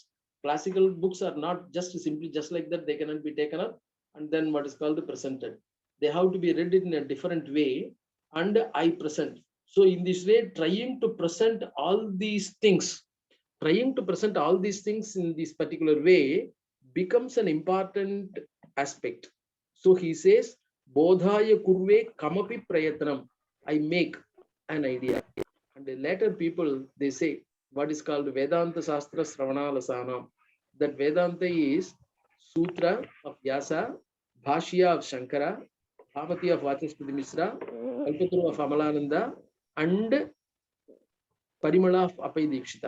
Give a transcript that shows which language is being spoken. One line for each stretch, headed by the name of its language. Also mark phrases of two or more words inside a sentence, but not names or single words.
English: Classical books are not just simply just like that. They cannot be taken up and then what is called presented. They have to be read in a different way, and I present. So in this way, trying to present all these things in this particular way becomes an important aspect. So he says,
Sanskrit: Bodhaya kurve kamapi prayatnam.
English: I make an idea. And the later people, they say, what is called
Sanskrit: Vedanta Sastra Sravanalasana.
English: That Vedanta is Sutra of Vyasa, Bhashya of Shankara, Bhamati of Vachaspati Misra, Kalpataru of Amalananda, and Parimala of Apai Dikshita.